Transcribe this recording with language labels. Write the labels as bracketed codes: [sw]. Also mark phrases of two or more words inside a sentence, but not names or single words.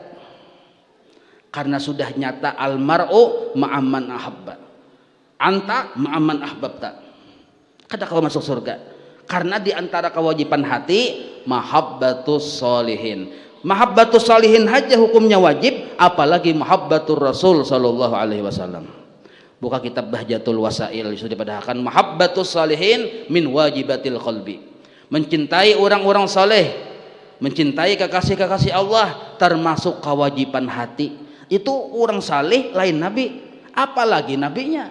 [bjn] Karena sudah nyata [ar] المرء مع من أحب. أنت مع من أحببت. [bjn] Kada kawa masuk surga. Karena di antara kewajiban hati [ar] محبة الصالحين. محبة الصالحين [bjn] aja hukumnya wajib, apalagi [ar] محبة الرسول صلى الله عليه وسلم. [bjn] Buka kitab Bahjatul Wasail sudah dipadahkan [ar] محبة الصالحين من واجبات القلب. [id] Mencintai orang-orang saleh, mencintai kekasih-kekasih Allah termasuk kewajiban hati. [bjn] Itu orang saleh lain nabi, apalagi nabinya.